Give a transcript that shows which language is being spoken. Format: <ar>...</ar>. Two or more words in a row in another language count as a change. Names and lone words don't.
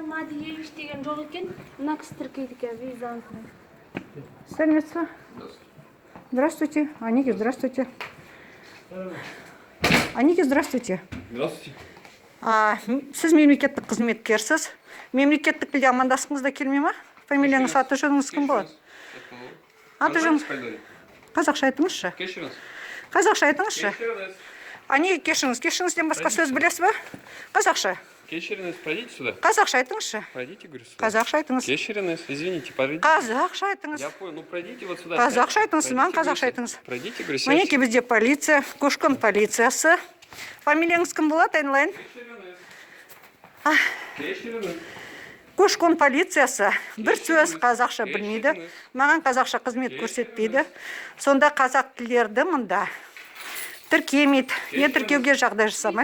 <kk>Мадиевич деген жоқ екен, мына кісі тіркейді екен визаны. Сәлеметсіз бе?</kk> <ru>Здравствуйте. Аники, здравствуйте. Аники, здравствуйте. Здравствуйте.</ru> <kk>Сіз мемлекеттік қызметкерсіз. Мемлекеттік тілде амандасқыңыз да келмей ма? Фамилияңыз, аты жөніңіз кім болады? Аты жөніңіз? Қазақша айтыңызшы. Кешіріңіз. Қазақша айтыңызшы. Кешіріңіз. Ани, кешіріңізден басқа сөз білесіз бе? Қазақша. Кешіріңіз,</kk> <ru>пройдите сюда.</ru> <kk>Қазақша айтыңызшы.</kk> <ru>Пройдите, говорю, сюда.</ru> <kk>Қазақша айтыңыз.</kk> <ru>Кешіріңіз, извините, пройдите.</ru> <kk>Қазақша айтыңыз.</kk> <ru>Я понял, ну пройдите вот сюда.</ru> <kk>Қазақша айтыңыз, маған қазақша айтыңыз.</kk> <ru>Пройдите, говорю,</ru> <kk>Мінеке бізде полиция, көшкін полициясы. Фамилияңыз кім болады, айналайын? Кешіріңіз. Көшкін полициясы бір сөз қазақша білмейді, маған қазақша қызмет көрсетпейді. Сонда қазақ тілдерді мұнда тіркемейді, не тіркеуге жағдай жасамайды.</kk>